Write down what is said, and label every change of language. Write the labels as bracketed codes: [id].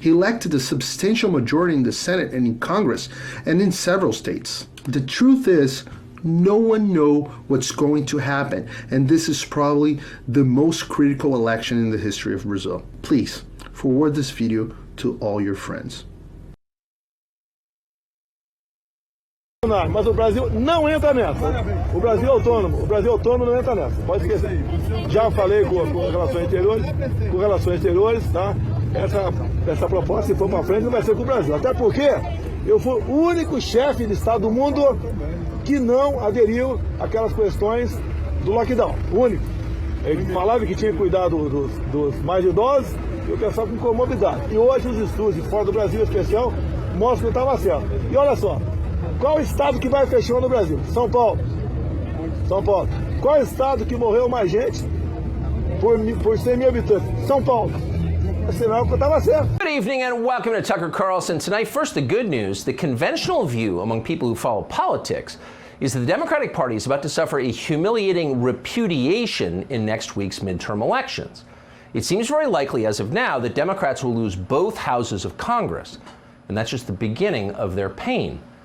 [en] He elected a substantial majority in the Senate and in Congress and in several states. The truth is, no one knows what's going to happen, and this is probably the most critical election in the history of Brazil. Please, forward this video to all your friends. [pt] Mas o Brasil não entra nessa. O Brasil é autônomo. O Brasil autônomo não entra nessa. Pode esquecer. Já falei com relações exteriores, tá? Essa proposta, se for para frente, não vai ser com o Brasil. Até porque eu fui o único chefe de Estado do mundo que não aderiu àquelas questões do lockdown, único. Ele falava que tinha que cuidar dos mais idosos e o pessoal com comorbidade. E hoje os estudos de fora do Brasil, em especial, mostram que estava certo. E olha só, qual o estado que vai fechar no Brasil? São Paulo. São Paulo. Qual o estado que morreu mais gente por 100 mil habitantes? São Paulo. Sinal que estava certo. [en] Good evening and welcome to Tucker Carlson. Tonight, first the good news. The conventional view among people who follow politics is that the Democratic Party is about to suffer a humiliating repudiation in next week's midterm elections. It seems very likely as of now that Democrats will lose both houses of Congress, and that's just the beginning of their pain.